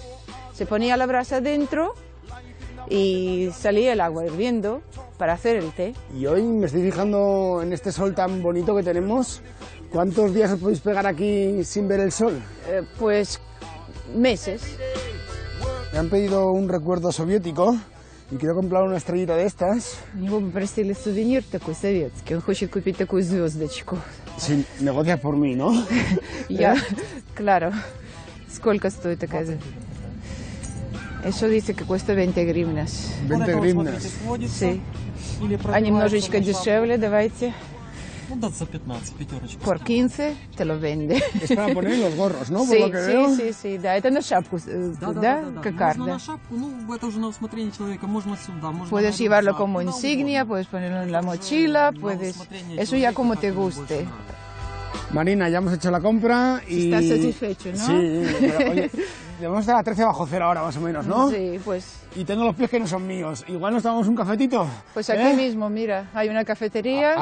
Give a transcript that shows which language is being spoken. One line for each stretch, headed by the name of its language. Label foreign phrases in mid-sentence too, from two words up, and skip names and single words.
Spanish: Se ponía la brasa dentro y salía el agua hirviendo para hacer el té. Y hoy me estoy fijando en este sol tan bonito que tenemos. ¿Cuántos días os podéis pegar aquí sin ver el sol? Pues meses. Me han pedido un recuerdo soviético y quiero comprar una estrellita de estas.
Russian: У него попросили сувенир такой советский. Он хочет купить такую звездочку.
Spanish: Si negocias por mí, ¿no?
Russian: Я, claro. Сколько стоит такая?
Spanish: Eso dice que cuesta 20 гривнас. 20 гривnas. Sí.
Russian: А немножечко дешевле, давайте. Ну да, за 15, пятерочку.
Spanish: Por 15 te lo vende. Es para poner en los gorros, ¿no? Por Sí, lo que veo. sí,
Russian: да. Это на шапку, да? Можно Кокарда. на шапку, ну это уже на усмотрение человека, можно сюда, можно
Spanish: Puedes
Russian: на
Spanish: llevarlo
Russian: рюкзак,
Spanish: como
Russian: куда
Spanish: insignia,
Russian: угодно.
Spanish: puedes ponerlo en la mochila, puedes... Eso ya como te guste. Marina, ya hemos hecho la compra y... Estás satisfecho, ¿no? Sí, pero, oye, debemos estar a 13 bajo cero ahora, más o menos, ¿no? Sí, pues... Y tengo los pies que no son míos. Igual nos tomamos un cafetito. Pues aquí mismo, mira, hay una cafetería.